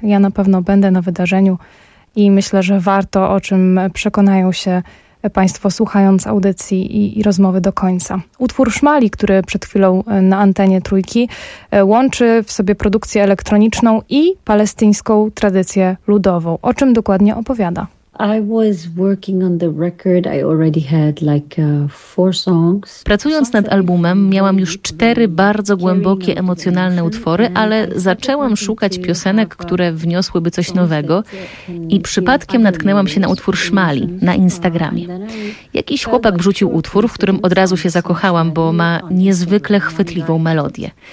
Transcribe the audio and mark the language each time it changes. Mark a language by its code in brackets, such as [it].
[pl] Ja na pewno będę na wydarzeniu i myślę, że warto, o czym przekonają się Państwo słuchając audycji i rozmowy do końca. Utwór Szmali, który przed chwilą na antenie Trójki, łączy w sobie produkcję elektroniczną i palestyńską tradycję ludową. O czym dokładnie opowiada? [en] I was working on the record. I already had like four songs. [pl] Pracując nad albumem, miałam już 4 bardzo głębokie emocjonalne utwory, ale zaczęłam szukać piosenek, które wniosłyby coś nowego i przypadkiem natknęłam się na utwór Szmali na Instagramie. Jakiś chłopak wrzucił utwór, w którym od razu się zakochałam, bo ma niezwykle chwytliwą melodię.